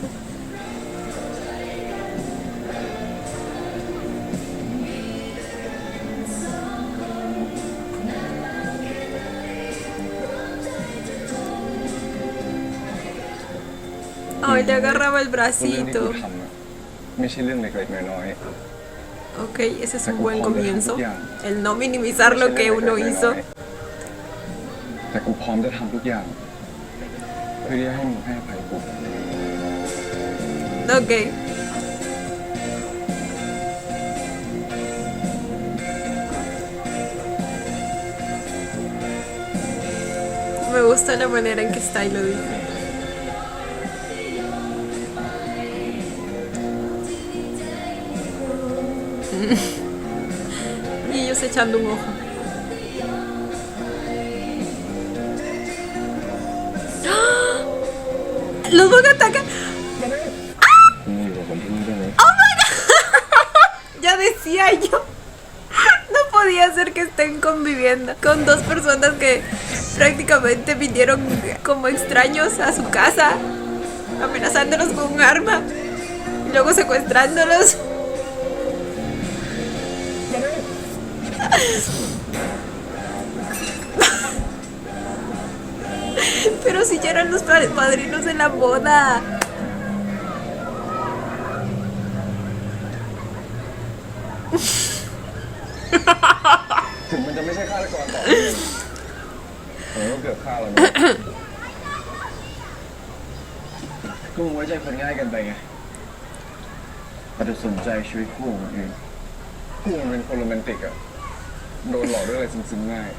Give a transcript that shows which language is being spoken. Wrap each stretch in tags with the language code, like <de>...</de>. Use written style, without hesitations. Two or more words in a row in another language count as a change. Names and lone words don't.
<es>Ay, le agarraba el</es> <th>เรื่องที่กู</th> <es>bracito.</es> <th>ทำอะไม่ใช่เรื่องเล็กๆน้อย</th> <es>Ok, ese es un buen comienzo. El no minimizar</es> <th>ๆ</th> <es>lo que uno hizo.</es> <th>แต่กูพร้อมจะทำทุกอย่างเพื่อที่จะให้มึงให้อภัยกู</th> <es>Ok. Me gusta la manera en que está y lo dice. Y ellos echando un ojo. ¡Ah! ¡Los van a atacar!</es> <th>มึงอยู่กับผมที่นี่ได้ไหม</th> <es>Ya decía yo. No podía ser que estén conviviendo con dos personas que prácticamente vinieron como extraños a su casa, amenazándolos con un arma y luego secuestrándolos. Pero si ya eran los padrinos de la boda.</es> <th>ถึงมันจะไม่ใช่ฆาตกรต่อเนื่องแต่ก็เกือบฆ่าเรานะก็มึงไว้ใจคนง่ายกันไปไงอาจจะสนใจชีวิตคู่ของคนอื่นคู่มันเป็นคนโรแมนติกอะโดนหลอกด้วยอะไรซึ้งๆง่าย</th>